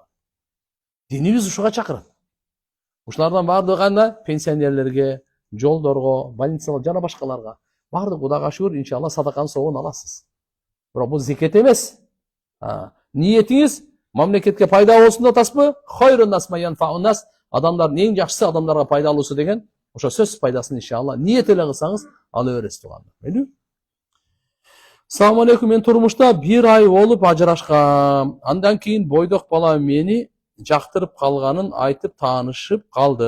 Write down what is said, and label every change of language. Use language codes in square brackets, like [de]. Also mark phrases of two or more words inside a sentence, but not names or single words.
[ky] Динибиз ушуга чакырат. Ушулардан бардыгы пенсионерлерге, жолдорго, больницаларга жана башкаларга бардык Кудайга шүгүр, иншалла садаканын соогун аласыз. Бирок бул зекет эмес. Ниетиңиз мамлекетке пайда болсун да атасызбы? [ar] خير الناس من ينفع الناس, [ky] адамдардын эң жакшысы адамдарга пайдалуусу деген, ошо сөзсүз пайдасын иншалла ниет эле кылсаңыз ала бересиз тугандар. Мейли? [ar] السلام عليكم, [ky] мен турмушта 1 ай болуп ажырашкам. Андан кийин бойдок бала мени жактырып калганын айтып таанышып калдык.